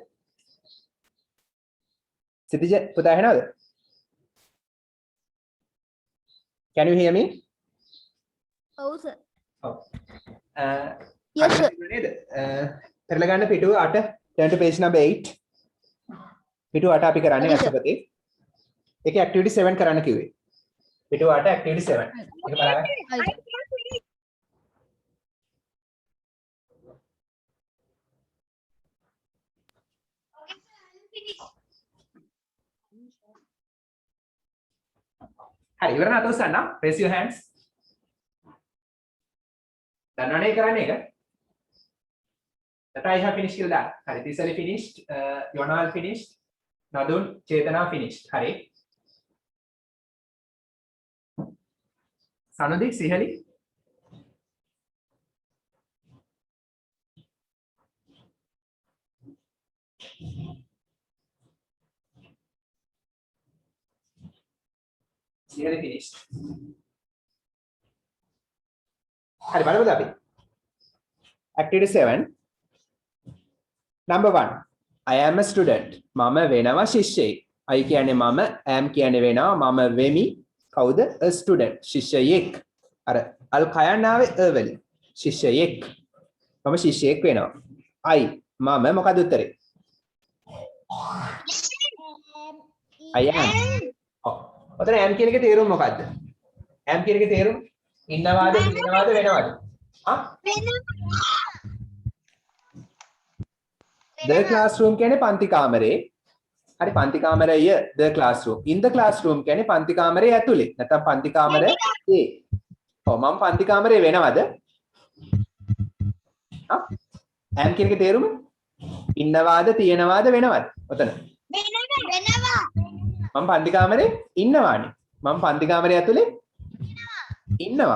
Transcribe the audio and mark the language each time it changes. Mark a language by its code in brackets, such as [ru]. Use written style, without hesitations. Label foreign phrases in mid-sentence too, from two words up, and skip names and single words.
[si] සිතිජ පුතා ඇහෙනවද? [en] Can you hear me? Oh, sir. [si] ඔව්. [en] Yes, sir. [si] නේද? පෙරලා ගන්න පිටුව 8 [en] turn to page number 8. [si] පිටුව 8 අපි කරන්නේ [en] Okay, sir. [si] අසපතේ. ඒකේ activity 7 කරන්න කිව්වේ. පිටුව 8 activity 7. ඒක බලන්න. හරි ඉවරන අත උස්සන්න. [en] Raise your hands. [si] දන්නවනේ කරන්නේ ඒක? [en] That I have finished [si] කියලා දාන්න. හරි තිසරි finished, යොනාල් finished, නදුන් චේතනා finished. හරි. සනුදි සිහලි සිහලි finished. හරි බලමුද අපි? [en] Activity 7. Number 1. I am a student. [si] මම වෙනවා ශිෂ්‍යයෙක්. I කියන්නේ මම, am කියන්නේ වෙනවා, මම වෙමි. කවුද? [en] A student. [si] ශිෂ්‍යයෙක්. අර අල් කයන්න ආවේ a වලින්. ශිෂ්‍යයෙක්. මම ශිෂ්‍යයෙක් වෙනවා. I මම මොකද උත්තරේ? [en] I am. [si] ඔව්. ඔතන am කියන එකේ තේරුම මොකද්ද? am කියන එකේ තේරුම ඉන්නවාද, ඉන්නවාද, වෙනවාද? ආ? [en] The classroom [si] කියන්නේ පන්ති කාමරේ. හරි පන්ති කාමරය [en] the classroom. In the classroom [si] කියන්නේ පන්ති කාමරේ ඇතුලේ. නැත්නම් පන්ති කාමරේ ඒ. ඔව් මම පන්ති කාමරේ වෙනවද? ආ? am කියන එකේ තේරුම ඉන්නවාද, තියනවාද, වෙනවද? ඔතන. වෙනවා. මම පන්ති කාමරේ ඉන්නවානේ. මම පන්ති කාමරේ ඇතුලේ ඉන්නවා.